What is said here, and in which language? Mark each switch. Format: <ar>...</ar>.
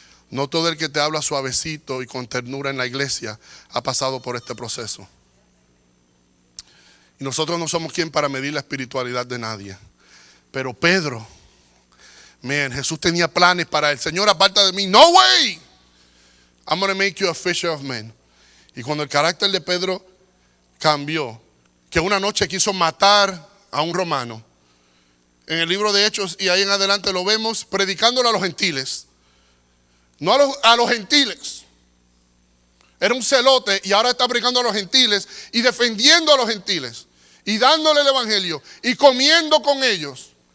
<es>No todo el que te habla suavecito y con ternura en la iglesia ha pasado por este proceso. Y nosotros no somos quien para medir la espiritualidad de nadie. Pero Pedro, Jesús tenía planes para él. Señor, aparta de mí.</es> <en>No way. I'm going to make you a fisher of men.</en> <es>Y cuando el carácter de Pedro cambió, que una noche quiso matar a un romano, en el libro de Hechos, y ahí en adelante lo vemos, predicándole a los gentiles. No a los gentiles. Era un celote y ahora está predicando a los gentiles y defendiendo a los gentiles y dándole el evangelio y comiendo con ellos.</es>